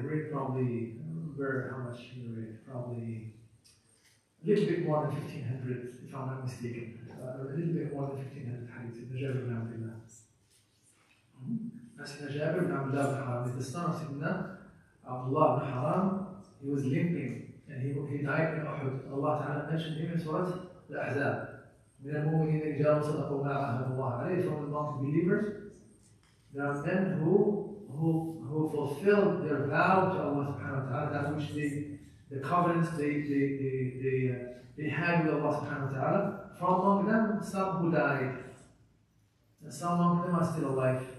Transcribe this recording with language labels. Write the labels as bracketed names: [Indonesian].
[English] He narrated probably, how much he narrated? Probably a little bit more than 1,500, if I'm not mistaken. A little bit more than 1,500 hadith. Sayyidina Jabir ibn Abdullah. Sayyidina Jabir ibn Abdullah ibn Haram is the son of Sayyidina Abdullah ibn Haram. He was limping and he died in Uhud. Allah Ta'ala mentioned him in Surah Al-Ahzab. [Arabic] من المؤمنين رجال صدقوا ما عاهدوا الله عليه. [English] From among believers, there are men who fulfilled their vow to Allah Subhanahu wa Ta'ala, that which the covenants they had with Allah Subhanahu wa Ta'ala. From among them, some who died, and some among them are still alive.